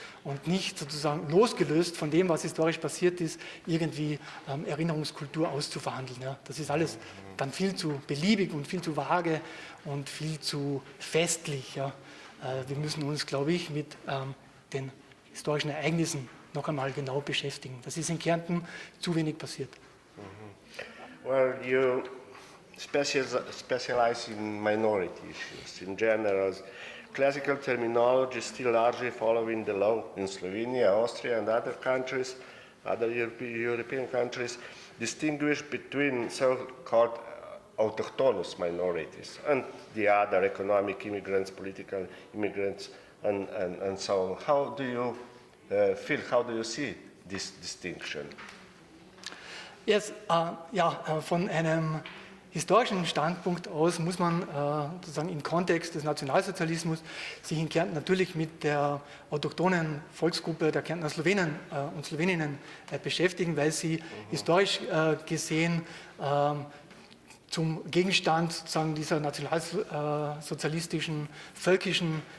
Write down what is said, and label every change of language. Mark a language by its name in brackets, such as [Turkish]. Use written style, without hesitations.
[German] Und nicht sozusagen losgelöst von dem, was historisch passiert ist, irgendwie Erinnerungskultur auszuverhandeln. Ja? Das ist alles dann viel zu beliebig und viel zu vage und viel zu festlich. Ja? Wir müssen uns, glaube ich, mit den historischen Ereignissen noch einmal genau beschäftigen. Das ist in Kärnten zu wenig passiert. [English] Well, you specialize in minority issues in general. Classical terminology still largely following the law in Slovenia, Austria and other countries, other European countries, distinguish between so-called autochthonous minorities and the other economic immigrants, political immigrants, and so on. How do you feel, how do you see this distinction? [German] Yes, von einem historischen Standpunkt aus muss man sozusagen im Kontext des Nationalsozialismus sich in Kärnten natürlich mit der autochthonen Volksgruppe der Kärntner Slowenen und Sloweninnen beschäftigen, weil sie historisch gesehen zum Gegenstand sozusagen dieser nationalsozialistischen, völkischen